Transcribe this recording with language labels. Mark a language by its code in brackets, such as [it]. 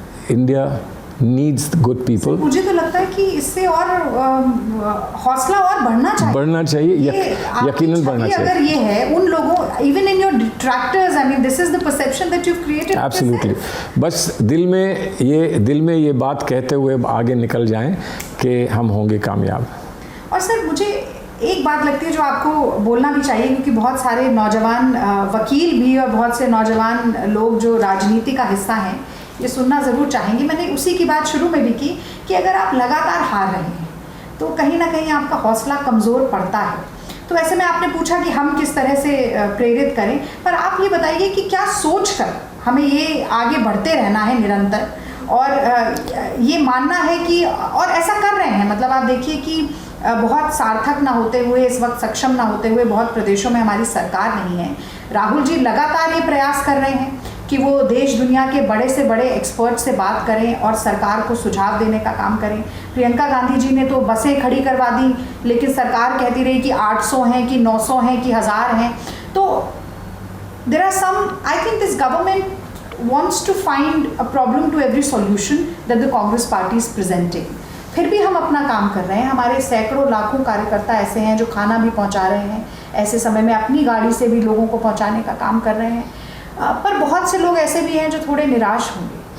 [en] India needs good people. [hi] मुझे तो लगता है कि इससे और हौसला और बढ़ना चाहिए, यकीनन बढ़ना चाहिए। अगर ये है उन लोगों, [en] even in your detractors, I mean this is the perception that you've created. Absolutely. [hi] बस दिल में ये बात कहते हुए आगे निकल जाएं कि हम होंगे कामयाब। और सर मुझे एक बात लगती है जो आपको बोलना भी चाहिए, क्योंकि बहुत सारे नौजवान वकील भी और बहुत से नौजवान लोग जो राजनीति का हिस्सा हैं ये सुनना ज़रूर चाहेंगे। मैंने उसी की बात शुरू में भी की कि अगर आप लगातार हार रहे हैं तो कहीं ना कहीं आपका हौसला कमज़ोर पड़ता है। तो ऐसे में आपने पूछा कि हम किस तरह से प्रेरित करें, पर आप ये बताइए कि क्या सोच कर हमें ये आगे बढ़ते रहना है निरंतर, और ये मानना है कि, और ऐसा कर रहे हैं, मतलब आप देखिए कि बहुत सार्थक ना होते हुए, इस वक्त सक्षम ना होते हुए बहुत प्रदेशों में हमारी सरकार नहीं है। राहुल जी लगातार ये प्रयास कर रहे हैं कि वो देश दुनिया के बड़े से बड़े एक्सपर्ट से बात करें और सरकार को सुझाव देने का काम करें। प्रियंका गांधी जी ने तो बसें खड़ी करवा दी, लेकिन सरकार कहती रही कि 800 हैं कि 900 हैं कि 1000 हैं। [en] तो there are some, I think this government wants to find a problem to every solution that the Congress party is presenting। [hi] फिर भी हम अपना काम कर रहे हैं। हमारे सैकड़ों लाखों कार्यकर्ता ऐसे हैं जो खाना भी पहुंचा रहे हैं, ऐसे समय में अपनी गाड़ी से भी लोगों को पहुंचाने का काम कर रहे हैं। पर बहुत से लोग ऐसे भी हैं जो थोड़े निराश होंगे।